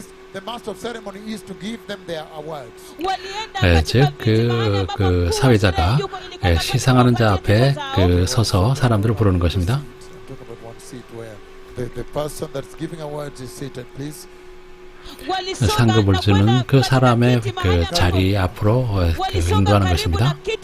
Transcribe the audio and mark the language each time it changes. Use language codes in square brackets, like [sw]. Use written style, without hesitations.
[en] The master of ceremony is to give them their awards. [ko] 즉 그 사회자가 시상하는 자 앞에 서서 사람들을 부르는 것입니다. [en] I'm talking about one seat where the person that's giving awards is seated, please. [ko] 상급을 주는 그 사람의 그 자리 앞으로 인도하는 것입니다.